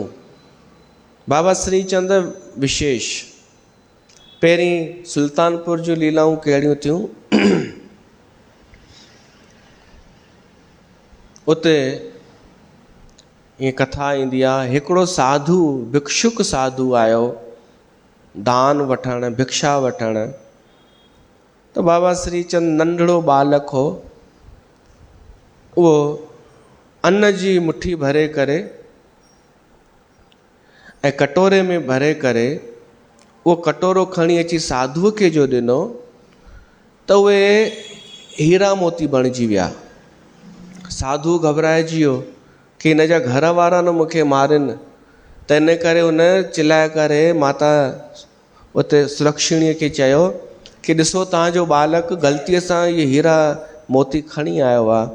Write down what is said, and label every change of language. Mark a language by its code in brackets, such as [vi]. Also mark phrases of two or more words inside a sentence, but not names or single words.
[sd] बाबा श्रीचंद विशेष। पहिरीं सुल्तानपुर जूं लीलाऊं कहिड़ियूं थियूं, उते ईअं कथा ईंदी आहे, हिकिड़ो साधु, भिक्षुक साधु आयो दान वठणु, भिक्षा वठणु। त बाबा श्रीचंद नंढड़ो बालक हो, उहो अन्न जी मुट्ठी भरे करे ऐं कटोरे में भरे करे उहो कटोरो खणी अची साधुअ खे जो ॾिनो, त उहे हीरा मोती बणिजी विया। साधु घबराइजी वियो कि हिन जा घर वारा न मूंखे मारनि, त इन करे उन चिल्लाए करे माता उते सुलक्षणीअ खे चयो कि ॾिसो तव्हांजो बालक ग़लतीअ सां इहे हीरा मोती खणी आयो आहे।